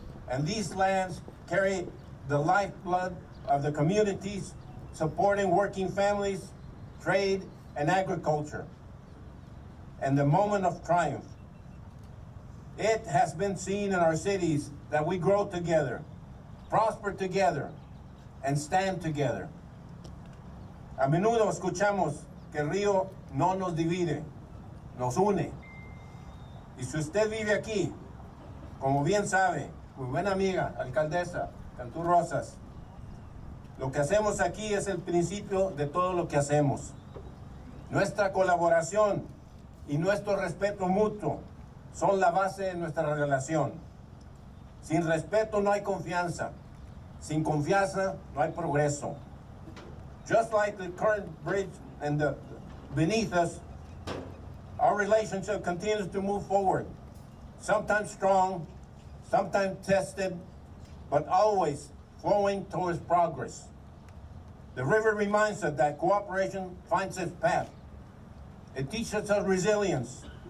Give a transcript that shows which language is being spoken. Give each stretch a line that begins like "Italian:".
English: And these lands carry the lifeblood of the communities, supporting working families, trade, and agriculture. And the moment of triumph. It has been seen in our cities that we grow together, prosper together, and stand together.
Spanish: A menudo escuchamos que el río no nos divide, nos une. Y si usted vive aquí, como bien sabe, muy buena amiga, alcaldesa Cantú Rosas, lo que hacemos aquí es el principio de todo lo que hacemos. Nuestra colaboración y nuestro respeto mutuo son la base de nuestra relación. Sin respeto no hay confianza. Sin confianza no hay progreso.
English: Just like the current bridge and the beneath us, our relationship continues to move forward. Sometimes strong, sometimes tested, but always flowing towards progress. The river reminds us that cooperation finds its path. It teaches us resilience.